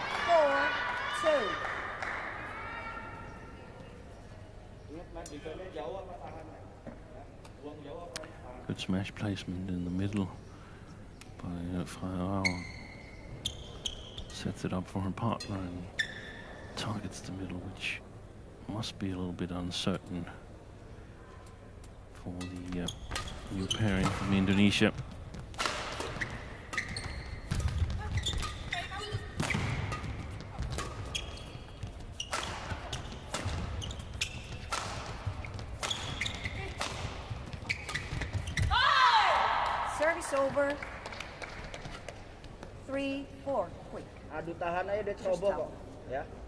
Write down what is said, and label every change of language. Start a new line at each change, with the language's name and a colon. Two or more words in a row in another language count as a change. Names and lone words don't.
Indonesian: 4-2. Ingat
English: match defense
Indonesian: jauh apa tahan. Ya. Buang jauh apa tahan.
English: Good smash placement in the middle by Ravn. Sets it up for her partner and targets the middle, which must be a little bit uncertain for the new pairing from Indonesia. Service over. 3-4. Quick.
Indonesian: Adu tahan aja dia ceroboh kok. Ya.